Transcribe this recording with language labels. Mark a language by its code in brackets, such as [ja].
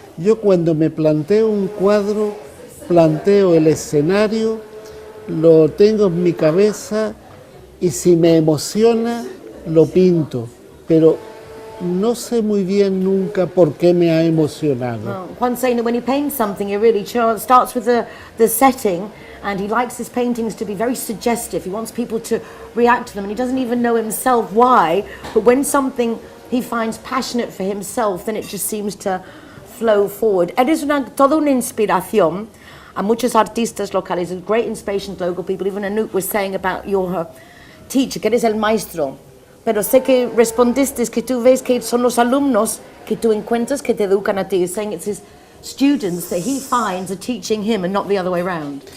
[es] Yo cuando me planteo un cuadro, planteo el escenario, lo tengo en mi cabeza y si me emociona, lo pinto. Pero no sé muy bien nunca por qué me ha emocionado. [en] Juan's saying that when he paints something, he really starts with the setting, and he likes his paintings to be very suggestive. He wants people to react to them, and he doesn't even know himself why, but when something he finds passionate for himself, then it just seems to flow forward. [es] Eres toda una inspiración a muchos artistas locales, [en] a great inspiration to local people. Even Anouk was saying about your [es] teacher, que eres el maestro, pero sé que respondiste que tú ves que son los alumnos que tú encuentras que te educan a ti. [en] He's saying it's his students that he finds are teaching him and not the other way around.